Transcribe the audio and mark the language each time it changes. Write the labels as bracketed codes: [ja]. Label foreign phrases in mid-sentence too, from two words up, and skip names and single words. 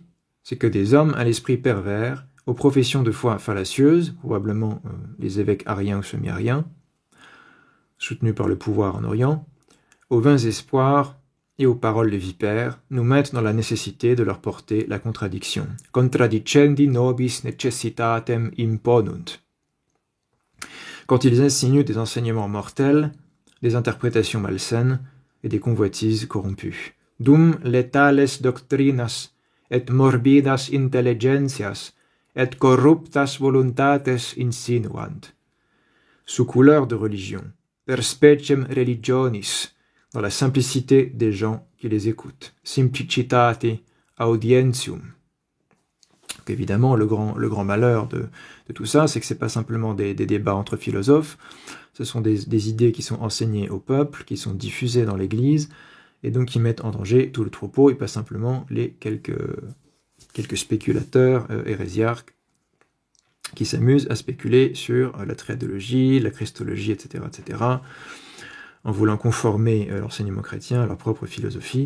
[fr] C'est que des hommes à l'esprit pervers, aux professions de foi fallacieuses, probablement les évêques ariens ou semi-ariens, soutenus par le pouvoir en Orient, aux vains espoirs et aux paroles de vipères, nous mettent dans la nécessité de leur porter la contradiction. [la] Contradicendi nobis necessitatem imponunt. [fr] Quand ils insinuent des enseignements mortels, des interprétations malsaines et des convoitises corrompues. [la] Dum letales doctrinas et morbidas intelligentias et corruptas voluntates insinuant. [fr] Sous couleur de religion, [la] per speciem religionis, [fr] dans la simplicité des gens qui les écoutent. [la] Simplicitate audientium. [fr] Donc évidemment, le grand malheur de tout ça, c'est que c'est pas simplement des débats entre philosophes, ce sont des idées qui sont enseignées au peuple, qui sont diffusées dans l'Église, et donc qui mettent en danger tout le troupeau, et pas simplement les quelques spéculateurs hérésiarques qui s'amusent à spéculer sur la triadologie, la christologie, etc., en voulant conformer l'enseignement chrétien à leur propre philosophie.